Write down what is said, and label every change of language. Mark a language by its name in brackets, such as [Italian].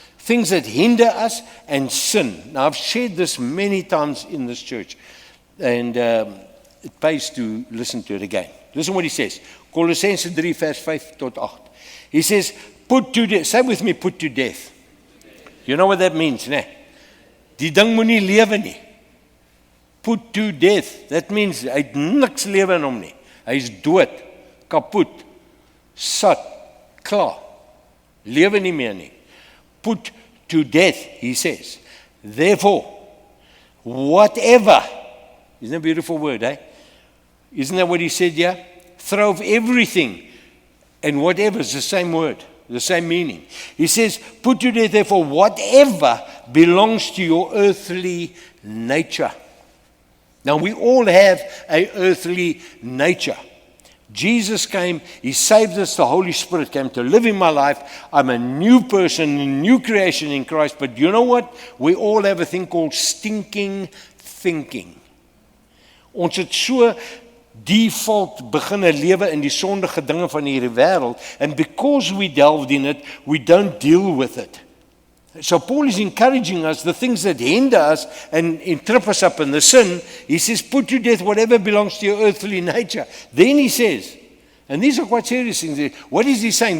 [English] Things that hinder us and sin. Now, I've shared this many times in this church, and it pays to listen to it again. Listen what he says. [Afrikaans] Colossense 3, vers 5 tot 8. [English] He says, put to death. Say with me, put to death. You know what that means, né? [Afrikaans] Die ding moenie lewe nie. [English] Put to death. That means [Afrikaans] hy het niks lewe in hom nie. Hy is dood, kapot, sat, klaar. Lewe nie meer nie. [English] Put to death, he says. Therefore, whatever. Isn't that a beautiful word, eh? Isn't that what he said here? Throw off everything. And whatever is the same word, the same meaning. He says, put to death, therefore, whatever belongs to your earthly nature. Now, we all have an earthly nature. Jesus came, he saved us, the Holy Spirit came to live in my life. I'm a new person, a new creation in Christ. But you know what? We all have a thing called stinking thinking. [Afrikaans] Ons het so default beginne lewe in die sondige dinge van hierdie wêreld. [English] And because we delved in it, we don't deal with it. So Paul is encouraging us, the things that hinder us and trip us up in the sin, he says, put to death whatever belongs to your earthly nature. Then he says, and these are quite serious things, what is he saying?